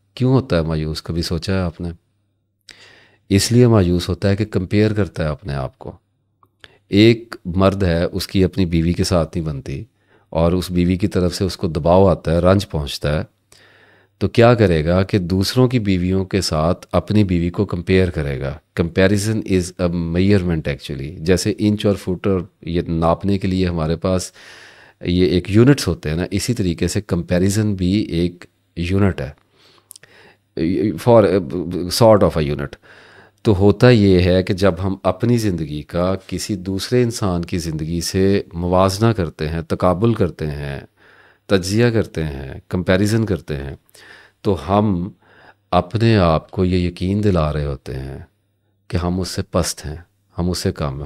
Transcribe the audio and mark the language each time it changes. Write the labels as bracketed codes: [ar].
[ur] کیوں ہوتا ہے مایوس؟ کبھی سوچا ہے آپ نے؟ اس لیے مایوس ہوتا ہے کہ کمپیئر کرتا ہے اپنے آپ کو. ایک مرد ہے، اس کی اپنی بیوی کے ساتھ نہیں بنتی، اور اس بیوی کی طرف سے اس کو دباؤ آتا ہے، رنج پہنچتا ہے. تو کیا کرے گا کہ دوسروں کی بیویوں کے ساتھ اپنی بیوی کو کمپیئر کرے گا. [en] Comparison is a measurement actually. [ur] جیسے انچ اور فٹ اور یہ ناپنے کے لیے ہمارے پاس یہ ایک یونٹس ہوتے ہیں نا، اسی طریقے سے کمپیریزن بھی ایک یونٹ ہے، [en] For sort of a unit. [ur] تو ہوتا یہ ہے کہ جب ہم اپنی زندگی کا کسی دوسرے انسان کی زندگی سے موازنہ کرتے ہیں، تقابل کرتے ہیں، تجزیہ کرتے ہیں، کمپیریزن کرتے ہیں، تو ہم اپنے آپ کو یہ یقین دلا رہے ہوتے ہیں کہ ہم اس سے پست ہیں، ہم اس سے کم ہیں.